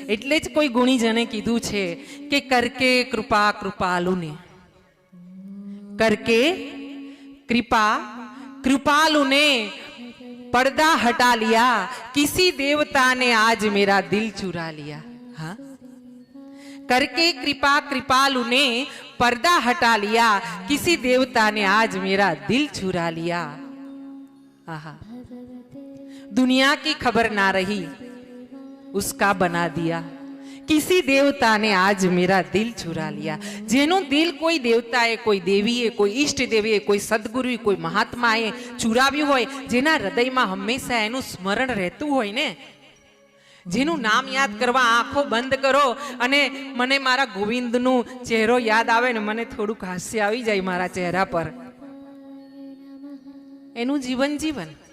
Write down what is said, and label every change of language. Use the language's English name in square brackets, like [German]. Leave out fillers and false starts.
[Gujarati] એટલે જ કોઈ ગુણીજને કીધું છે કે [Hindi] કરકે કૃપા કૃપાલુને, કરકે કૃપા કૃપાલુને पर्दा हटा लिया, किसी देवता ने आज मेरा दिल चुरा लिया. हाँ, करके कृपा कृपालु ने पर्दा हटा लिया, किसी देवता ने आज मेरा दिल चुरा लिया. आहा, दुनिया की खबर ना रही उसका बना दिया, किसी देवता ने आज मेरा दिल चुरा लिया. [Gujarati] જેનું દિલ કોઈ દેવતાએ, કોઈ દેવીએ, કોઈ ઈષ્ટ દેવીએ, કોઈ સદગુરુએ, કોઈ મહાત્માએ ચુરાવ્યું હોય, જેના હૃદયમાં હંમેશા એનું સ્મરણ રહેતું હોય ને, જેનું નામ યાદ કરવા આંખો બંધ કરો અને મને મારા ગોવિંદનું ચહેરો યાદ આવે ને મને થોડુંક હાસ્ય આવી જાય મારા ચહેરા પર, એનું જીવન જીવન.